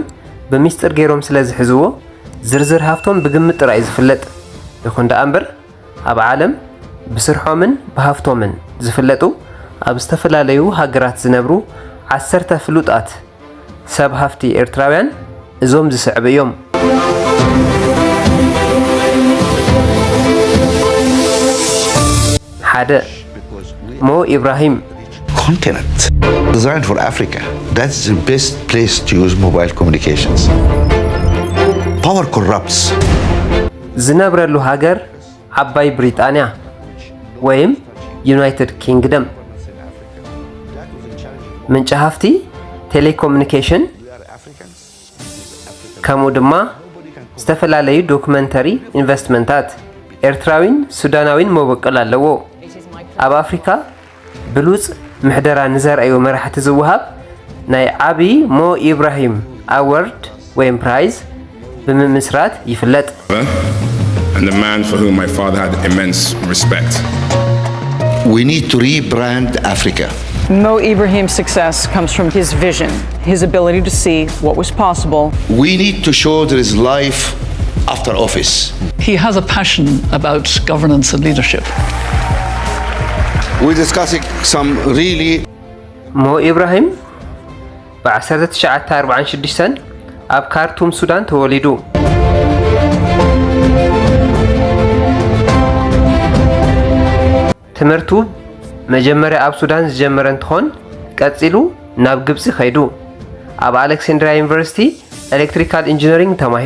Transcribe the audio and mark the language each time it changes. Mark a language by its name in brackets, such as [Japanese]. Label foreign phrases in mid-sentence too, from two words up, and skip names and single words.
[Tigrinya] ብምስጥር ገይሮም ስለ ዝሕዝዎ ዝርዝር ሃፍቶም ብግምት ጥራይ ዝፍለጥ ይኹን ደኣ እምበር ኣብ ዓለም ብስርሖምን ብሃፍቶምን ዝፍለጡ ኣብ ዝተፈላለዩ ሃገራት ዝነብሩ 10 ፍሉጣት ሰብ ሃፍቲ ኤርትራውያን እዞም ዝስዕብ እዮም። ሓደ ሞ ኢብራሂም [English] continent designed for Africa. That's the best place to use mobile communications. Power corrupts. [Tigrinya] ዝነብረሉ ሃገር ዓባይ ብሪጣንያ ወይም ዩናይትድ ኪንግደም ምንጭ ሃፍቲ ቴሌኮሙኒኬሽን ከምኡ ድማ ዝተፈላለዩ ዶክመንተሪ ኢንቨስትመንታት ኤርትራዊን ሱዳናዊን መበቀል ኣለዎ። ኣብ ኣፍሪካ ብሉጽ ምሕደራ ንዘርአዩ መራሕቲ ዝውሃብ ናይ ዓቢ ሞ ኢብራሂም ኣዋርድ ወይም ፕራይዝ ብምምስራት ይፍለጥ። [English] And the man for whom my father had immense respect. We need to rebrand Africa. Mo Ibrahim's success comes from his vision, his ability to see what was possible. We need to show there is life after office. He has a passion about governance and leadership. We're discussing some really [Tigrinya] ሞ ኢብራሂም በ1946 ኣብ ካርቱም ሱዳን ተወሊዱ። ትምህርቱ መጀመሪያ ኣብ ሱዳን ዝጀመረ እንትኾን ቀፂሉ ናብ ግብፂ ኸይዱ ኣብ ኣሌክሳንድሪያ ዩኒቨርሲቲ ኤሌክትሪካል ኢንጂነሪንግ ተማሂሩ።